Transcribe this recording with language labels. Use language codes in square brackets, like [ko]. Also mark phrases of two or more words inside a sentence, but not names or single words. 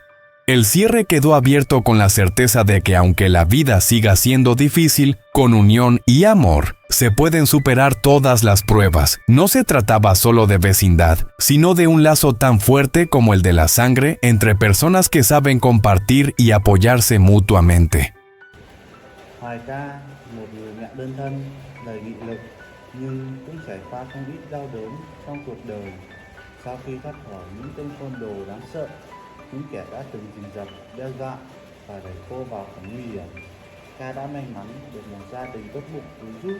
[es] El cierre quedó abierto con la certeza de que aunque la vida siga siendo difícil, con unión y amor, se pueden superar todas las pruebas. No se trataba solo de vecindad, sino de un lazo tan fuerte como el de la sangre entre personas que saben compartir y apoyarse mutuamente. [vi] Hoài ca, một người mẹ đơn thân, đầy nghị lực, nhưng cũng trải qua không ít đau đớn trong cuộc đời. Sau khi thoát khỏi những tên côn đồ đáng sợ, những kẻ đã từng rình rập, đe dọa và đẩy cô vào cảnh nguy hiểm, Ca đã may mắn được một gia đình tốt bụng cứu giúp.